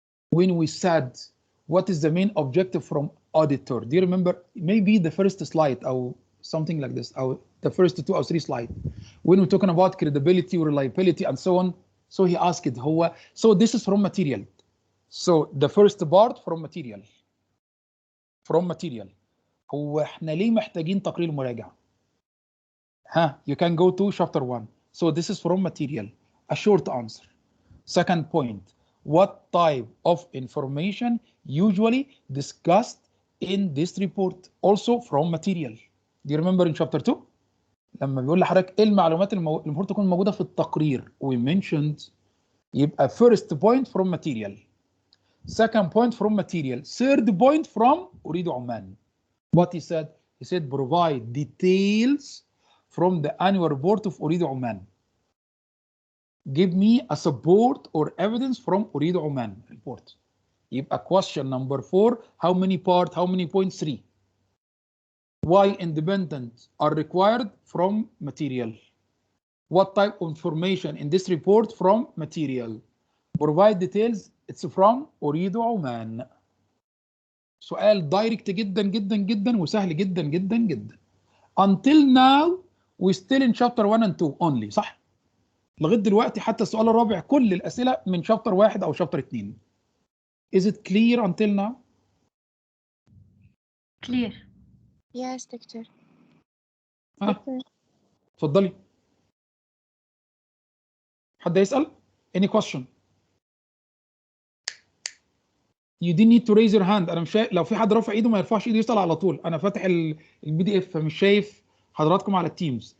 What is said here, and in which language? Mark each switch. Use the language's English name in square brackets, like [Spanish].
[English] When we said what is the main objective from auditor? Do you remember? Maybe the first slide or something like this, or the first 2 or 3 slides, when we're talking about credibility, reliability, and so on. So he asked, so this is from material. So the first part from material. From material. [Arabic] هو احنا ليه محتاجين تقرير مراجعة؟ [English] You can go to chapter 1. So this is from material. A short answer. Second point, what type of information usually discussed in this report? Also from material. Do you remember in chapter 2? [Arabic] لما بيقول لحضرتك ايه المعلومات اللي المفروض تكون موجودة في التقرير. [English] We mentioned [Arabic] يبقى [English] first point from material. Second point from material. Third point from Ooredoo Oman. What he said? He said provide details from the annual report of Ooredoo Oman. Give me a support or evidence from Ooredoo Oman report. [Arabic] يبقى [English] question number 4, how many part, how many point 3? Why independent are required from material? What type of information in this report from material? Provide details, it's from Ooredoo Oman. [Arabic] سؤال دايركت جدا جدا جدا وسهل جدا جدا جدا. [English] Until now we still in chapter 1 and 2 only، [Arabic] صح؟ لغايه دلوقتي حتى السؤال الرابع كل الاسئله من شابتر 1 او شابتر 2. [English] Is it clear until now? clear. Yes doctor. [Arabic] اتفضلي. حد يسأل؟ [English] Any question? You didn't need to raise your hand. [Arabic] انا مش شايف، لو في حد رافع ايده ما يرفعش ايده يسأل على طول. انا فاتح البي دي اف فمش شايف حضراتكم على التيمز.